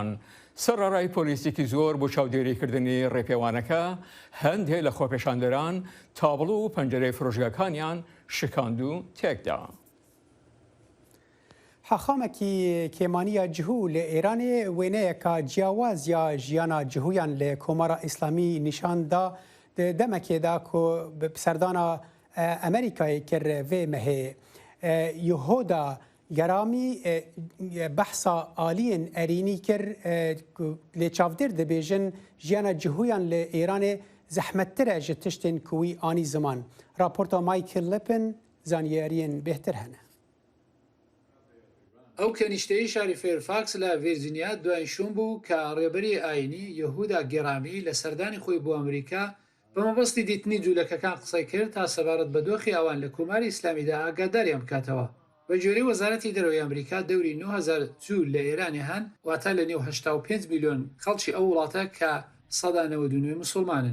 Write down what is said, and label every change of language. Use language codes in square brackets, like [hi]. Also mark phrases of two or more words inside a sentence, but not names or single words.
[ckb] سەرڕای پۆلیسێکی زۆر بۆ چاودێریکردنی ڕێپێوانەکە هەندێک لە خۆپێشاندەران تابڵ و پەنجەرەی فرۆژگاکانیان شکاند و تێکدا. [ku] حەخامێکی کێمانیە جهو لە ئێرانێ وێنەیەکە جیاواز یا ژیانە جهویان لە کۆمارە ئیسلامی نیشاندا دەمەکێدا کۆ سەردانە ئەمریکای کرد vê mehê. Yehoda geramî behsa aliyên erînî kir lê çavdêr dibêjin jiyana cihuyan li Îranê zehmettir e ji tiştên ku wî anî ziman. Raporta Michael Lipin zaniyariyên bêhtir hene. [ckb] ئەو کەنیشتەی شاری فێرفاکس لە ڤێرجینیا دوایشوم بوو کە ڕێبەری ئاینی یەهودا گێڕامی لە سەردانی خۆی بۆ ئەمریکا بە مەبەستی دیتنی جوولەکەکان قسەی کرد تا سەبارەت بە دۆخی ئەوان لە کۆماری ئیسلامیدا ئاگاداریان بکاتەوە. بە جۆرەی وەزارەتی دەرەوەی ئەمریکا دەوری 9000 جوول لە ئێرانی هەن واتە لە نێو 85 میلیۆن خەڵکی ئەو وڵاتە کە 99 موسڵمانن.